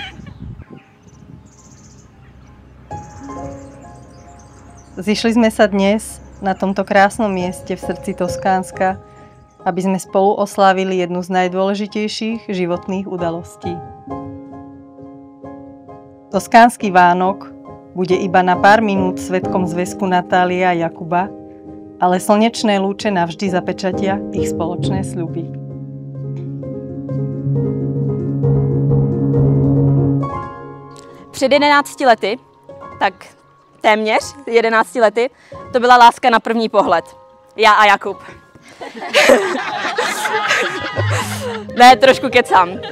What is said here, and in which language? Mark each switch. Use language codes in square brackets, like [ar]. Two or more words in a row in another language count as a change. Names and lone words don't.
[sk] Zišli sme sa dnes na tomto krásnom mieste v srdci Toskánska, aby sme spolu oslávili jednu z najdôležitejších životných udalostí. Toskánsky Vánok bude iba na pár minút svedkom zväzku Natálie a Jakuba, ale slnečné lúče navždy zapečatia ich spoločné sľuby. [cs] Před 11 lety, tak téměř 11 lety, to byla láska na první pohled. Já a Jakub. Ne, trošku kecám.